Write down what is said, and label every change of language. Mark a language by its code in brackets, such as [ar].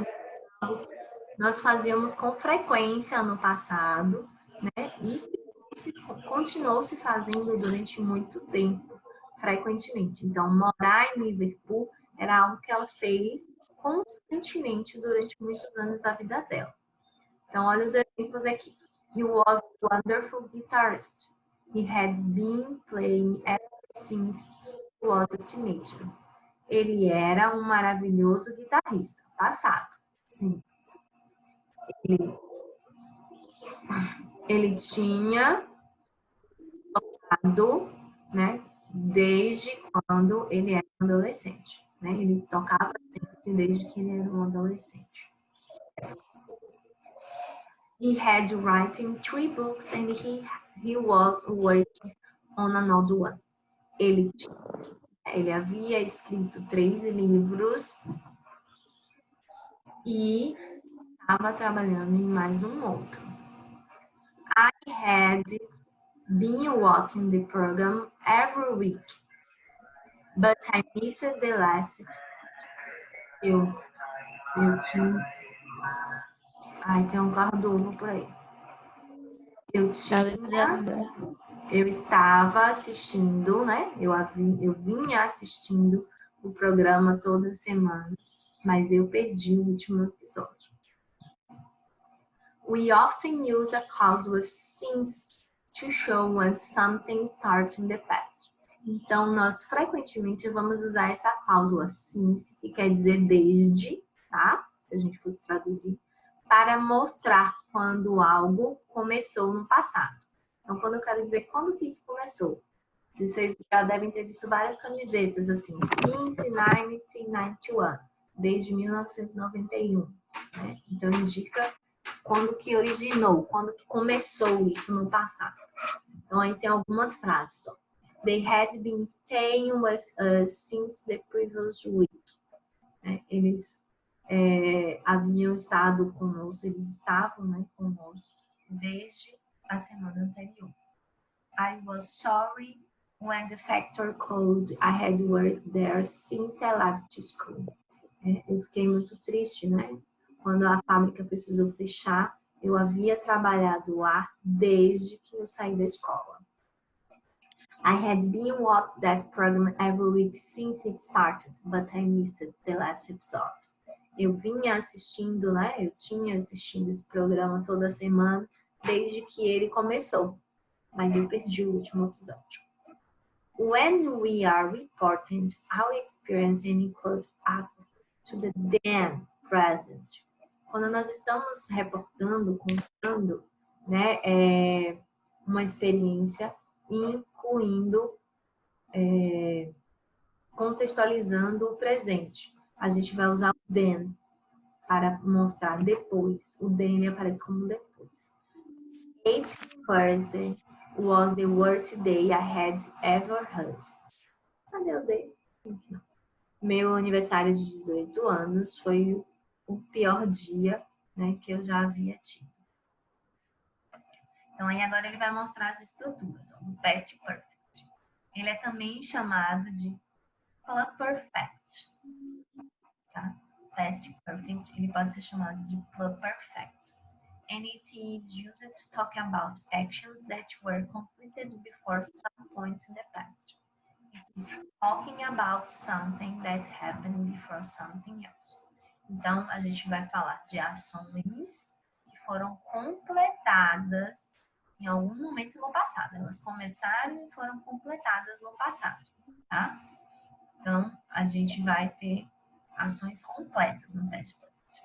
[pt] Então, nós fazíamos com frequência no passado, né, e continuou se fazendo durante muito tempo, frequentemente. Então, morar em Liverpool era algo que ela fez constantemente durante muitos anos da vida dela. Então, olha os exemplos aqui. [en] He was a wonderful guitarist. He had been playing ever since he was a teenager. [pt] Ele era um maravilhoso guitarrista. Passado. Sim. Ele tinha tocado, né, desde quando ele era um adolescente. Né? Ele tocava sempre desde que ele era um adolescente. [en] He had written 3 books and he was working on another one. [pt] Ele havia escrito 3 livros e estava trabalhando em mais um outro. [en] I had been watching the program every week, but I missed the last episode. [pt] Eu tinha... Ai, tem um carro do ovo por aí. Eu estava assistindo, né? Eu vinha assistindo o programa toda semana, mas eu perdi o último episódio. [en] We often use a clause with since to show when something started in the past. [pt] Então, nós frequentemente vamos usar essa cláusula since, que quer dizer desde, tá? Se a gente fosse traduzir, para mostrar quando algo começou no passado. Então, quando eu quero dizer quando que isso começou, vocês já devem ter visto várias camisetas assim, [en] since 1991, [pt] desde 1991. Né? Então, indica quando que originou, quando que começou isso no passado. Então, aí tem algumas frases. Ó. [en] They had been staying with us since the previous week. [pt] Né? Eles haviam estado conosco, eles estavam, né, conosco desde a semana anterior. [en] I was sorry when the factory closed. I had worked there since I left school. [pt] Eu fiquei muito triste, né? Quando a fábrica precisou fechar, eu havia trabalhado lá desde que eu saí da escola. [en] I had been watching that program every week since it started, but I missed the last episode. [pt] Eu vinha assistindo, né? Eu tinha assistido esse programa toda semana, desde que ele começou. Mas eu perdi o último episódio. [en] When we are reporting our experience and include up to the then present. [pt] Quando nós estamos reportando, contando, né, uma experiência, incluindo, contextualizando o presente. A gente vai usar o then para mostrar depois. O then aparece como depois. [en] 8th birthday was the worst day I had ever heard. [pt] Cadê o day? Meu aniversário de 18 anos foi o pior dia, né, que eu já havia tido. Então, aí agora ele vai mostrar as estruturas do past perfect. Ele é também chamado de pluperfect. Tá? Past perfect, ele pode ser chamado de pluperfect. [en] And it is used to talk about actions that were completed before some point in the past. It is talking about something that happened before something else. [pt] Então, a gente vai falar de ações que foram completadas em algum momento no passado. Elas começaram e foram completadas no passado, tá? Então, a gente vai ter ações completas no past perfect.